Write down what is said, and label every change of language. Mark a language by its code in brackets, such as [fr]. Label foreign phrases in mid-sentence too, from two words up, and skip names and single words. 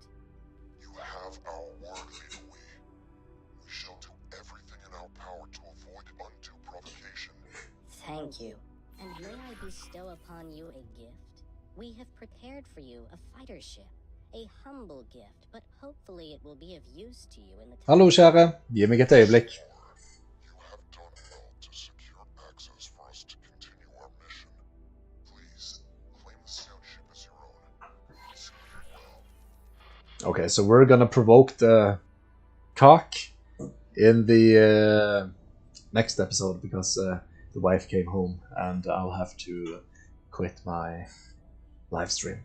[en] You have our word, Leader Wee. We shall do everything in our power to avoid undue provocation. Thank you. And may I bestow upon you a gift? We have prepared for you a fighter ship. A humble gift, but hopefully it will be of use to you in the time. [no] Hallo, kjære. Gi meg et øyeblikk. [en] You have done well to secure access for us to continue our mission. Please, claim the scout ship as your own. Execute well. Okay, so we're gonna provoke the cock in the next episode because the wife came home and I'll have to quit my live stream.